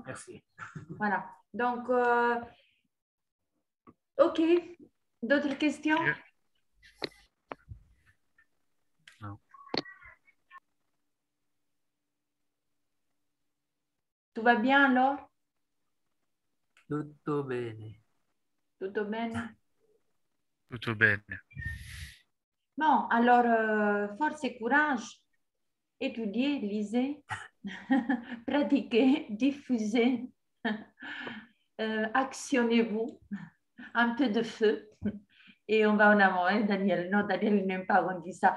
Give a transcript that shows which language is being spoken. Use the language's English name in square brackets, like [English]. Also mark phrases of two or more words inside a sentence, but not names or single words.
[French] Merci. Voilà. Donc, ok. D'autres questions? Non. Tout va bien alors? [Italian] Tutto bene. Tutto bene? Tutto bene. [French] Bon, alors, force et courage. Étudiez, lisez, pratiquez, diffusez, actionnez-vous, un peu de feu. Et on va en avant, hein, Daniel. Non, Daniel, il n'aime pas qu'on dit ça.